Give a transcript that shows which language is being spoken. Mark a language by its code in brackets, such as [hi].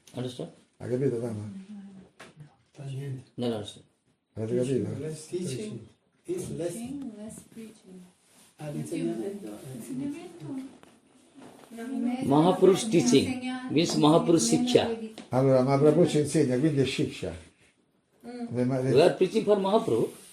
[en] Understand? [it] Ha capito, Dama? [en] No, understand. [it] Avete capito? [en] Less teaching is less Less preaching. [it] all'insegnamento. [en] Mahaprabhu's teaching means Mahaprabhu's Siksha. [it] Allora, Mahaprabhu ci insegna, quindi è Shiksha. [en] We are preaching for Mahaprabhu.